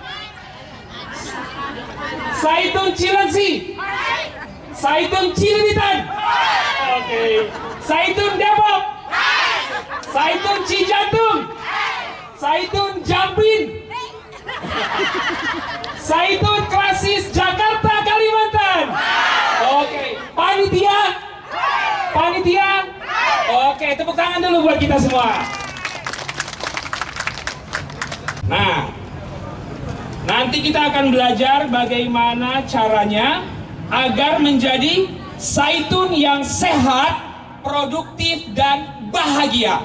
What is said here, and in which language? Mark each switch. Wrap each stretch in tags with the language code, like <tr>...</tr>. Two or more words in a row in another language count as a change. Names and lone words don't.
<id>Saitun Cilengsi. Saitun Cililitan. Oke, Saitun Depok. Saitun Cijantung. Saitun Jampin. Saitun Klasis Jakarta Kalimantan. Oke, panitia. Panitia. Oke, tepuk tangan dulu buat kita semua. Nah, nanti kita akan belajar bagaimana caranya agar menjadi saitun yang sehat, produktif, dan bahagia.</id>